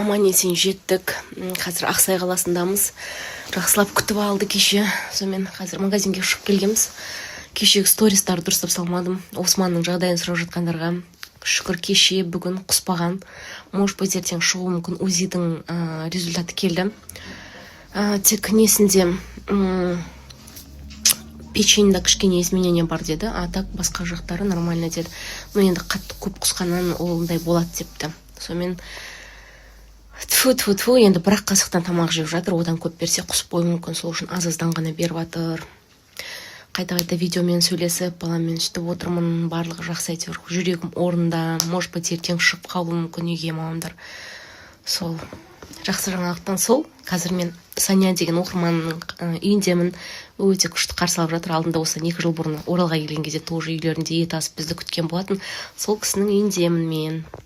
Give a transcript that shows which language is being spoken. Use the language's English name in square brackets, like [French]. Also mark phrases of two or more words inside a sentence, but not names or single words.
[Kazakh] Аман есен жеттік. Қазір Ақсай қаласындамыз. Жақсылап күтіп алды кеше. Сонымен қазір магазинге шығып келгенбіз. Кешегі стористарды дұрыстап салмадым. Османның жағдайын сұрап жатқандарға. Шүкір кеше бүгін құспаған. [Russian] Может быть, [Kazakh] ертең шығуы мүмкін. УЗИдің результаты келді. Тек несінде печеньде кішкене изменение бар деді, [Russian] а так [Kazakh] басқа жақтары нормально деді. Но енді қатты көп құсқаннан олындай болады депті. Сонымен тфу енді бір қасықтан тамақ жеп жатыр, одан көп берсе құсып қоюы мүмкін, сол үшін аз-аздан ғана беріп жатыр. Қайта видеомен сөйлесіп, баламмен сөйтіп отырмын, барлығы жақсы әйтеуір, жүрегім орында, [Russian] может быть, [Kazakh] ертең шығып қалуы мүмкін үйге мамамдар. Сол жақсы жаңалықтан сол. Қазір мен Саня деген оқырманның үйіндемін, өте күшті қарсы алып жатыр. Алдында осыдан 2 жыл бұрын Оралға келген кезде тоже үйлерінде ет асып бізді күткен болатын. Сол кісінің үйіндемін мен.